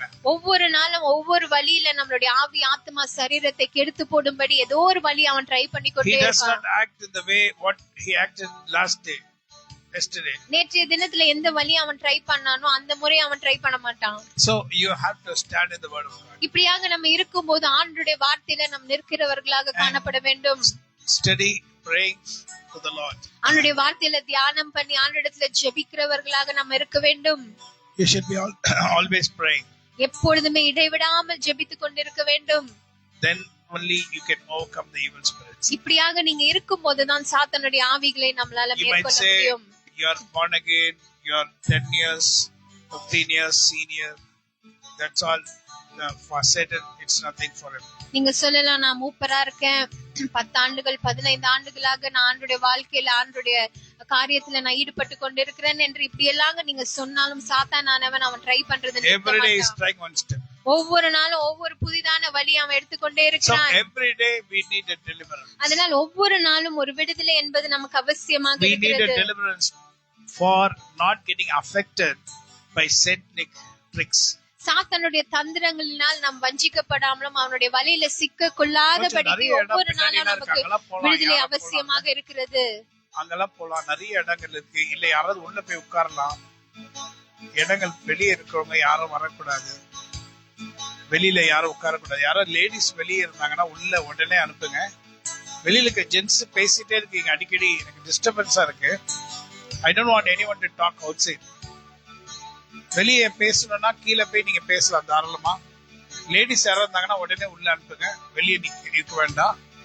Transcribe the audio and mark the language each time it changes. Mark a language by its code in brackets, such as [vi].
[ta] ஒவ்வொரு நாளும் ஒவ்வொரு வழியில நம்மளுடைய ஆவி ஆத்மா சரீரத்தை கெடுத்து போடும்படி ஏதோ ஒரு வழி அவன் ட்ரை பண்ணி கொண்டே இருப்பான். நேற்றைய தினத்துல எந்த வழி அவன் ட்ரை பண்ணானோ அந்த முறை அவன் ட்ரை பண்ண மாட்டான். [en] So you have to stand in the word of God. [ta] இப்படியாக நம்ம இருக்கும்போது ஆண்டவருடைய வார்த்தையில நாம் நிற்கிறவர்களாக காணப்பட வேண்டும். [en] Study praying to the Lord. [ta] அவருடைய வார்த்தையில தியானம் பண்ணி ஆண்டவரிடத்துல ஜெபிக்கிறவர்களாக நாம் இருக்க வேண்டும். [en] You should be always praying. [ta] எப்பொழுதுமே இடைவிடாமல் ஜெபித்துக் கொண்டிருக்க வேண்டும். [en] Then only you can overcome the evil spirits. [ta] இப்படியாக நீங்க இருக்கும்போது தான் சாத்தானுடைய ஆவிகளை நம்மால மேற்கொள்ள முடியும். [en] You are born again, you are 10 years, 15 years senior. That's all. For Satan, it's nothing for him. [ta] நீங்க சொல்லலாம், நான் மூப்பரா இருக்கேன், 10 ஆண்டுகள் 15 ஆண்டுகளாக நான் ஆண்டுடைய வாழ்க்கையில ஆண்டுடைய காரியத்துல நான் ஈடுபட்டு கொண்டிருக்கிறேன் என்று இப்படி எல்லாம் நீங்க சொன்னாலும் சாத்தானானவன் அவன் ட்ரை பண்றது [en] every day is trying one step. [ta] ஒவ்வொரு நாளும் ஒவ்வொரு புதிதான வழி அவன் எடுத்துக்கொண்டே இருக்கிறான். [en] So every day we need a deliverance. [ta] அதனால் ஒவ்வொரு நாளும் ஒரு விடுதலை என்பது நமக்கு அவசியமாக இருக்கிறது. [en] We need a deliverance for not getting affected by satanic tricks. [ta] சாத்தானுடைய தந்திரங்களினால் நாம் வஞ்சிக்கப்படாமலும் அவனுடைய வலையில சிக்க கொள்ளாதபடிக்கு ஒவ்வொரு நாளும் நமக்கு விடுதலை அவசியமாக இருக்கிறது. அங்கெல்லாம் போலாம், நிறைய இடங்கள் இருக்கு. இல்ல யாராவது உள்ள போய் உட்காரலாம். இடங்கள் வெளியே இருக்கிறவங்க யாரும் வரக்கூடாது, வெளியில யாரும் உட்காரக்கூடாது. யாராவது லேடிஸ் வெளியே இருந்தாங்கன்னா உள்ள உடனே அனுப்புங்க. வெளியில இருக்க ஜென்ஸ் பேசிட்டே இருக்கீங்க, அடிக்கடி எனக்கு டிஸ்டர்பன்ஸா இருக்கு. [en] I don't want anyone to talk outside. [ta] வெளியே பேசணும்னா கீழே போய் நீங்க பேசலாம் தாராளமா. லேடிஸ் யாராவது இருந்தாங்கன்னா உடனே உள்ள அனுப்புங்க, வெளியே இருக்க வேண்டாம்.